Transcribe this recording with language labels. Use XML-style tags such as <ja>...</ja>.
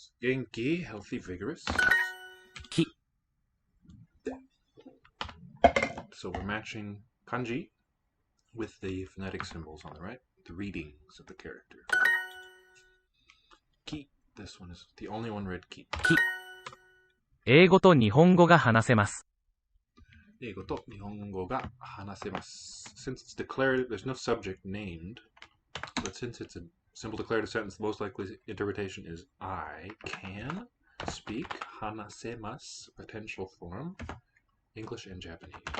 <en>Genki, healthy, vigorous. Ki. So we're matching kanji with the phonetic symbols on the right, the readings of the character. Ki. This one is the only one read ki.</en> <ja>英語と日本語が話せます。英語と日本語が話せます.</ja> <en>Since it's declarative, there's no subject named, but since it's a simple declarative sentence, the most likely interpretation is I can speak</en> <ja>話せます,</ja> <en>potential form, English and Japanese.</en>